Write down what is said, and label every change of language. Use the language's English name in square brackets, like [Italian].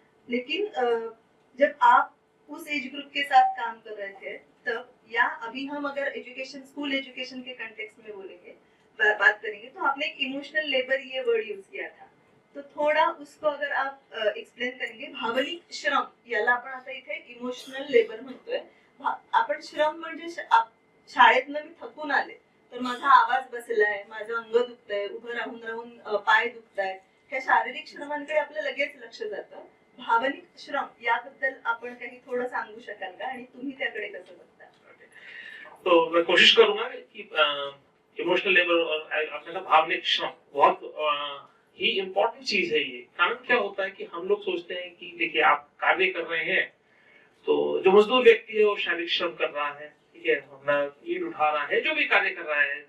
[Hindi] लेकिन जब आप उस एज ग्रुप के साथ काम कर रहे थे तब, या अभी हम अगर एजुकेशन, स्कूल एजुकेशन के कंटेक्स्ट में बोलेंगे, बात करेंगे, तो आपने एक इमोशनल लेबर ये वर्ड यूज किया था, तो थोड़ा उसको अगर आप एक्सप्लेन करेंगे. [Marathi] भावनिक श्रम याला आपण आता इथे इमोशनल लेबर म्हणतोय. आपण श्रम म्हणजे शाळेतनं मी थकून आले तर माझा आवाज बसलाय, माझं अंग दुखतंय, उभं राहून राहून पाय दुखतायत, ह्या शारीरिक श्रमांकडे आपलं लगेच लक्ष जातं. भावनिक श्रम याबद्दल आपण काही थोडं सांगू शकाल का आणि तुम्ही त्याकडे कसं बघता? [Hindi] तो मैं कोशिश करूंगा कि इमोशनल लेबर और आपने कहा भावनिक श्रम बहुत ही इम्पोर्टेंट चीज है. ये कारण क्या होता है कि हम लोग सोचते हैं कि देखिए आप कार्य कर रहे हैं तो जो मजदूर व्यक्ति है वो शारीरिक श्रम कर रहा है, ठीक है, अपना ईंट उठा रहा है, जो भी कार्य कर रहा है.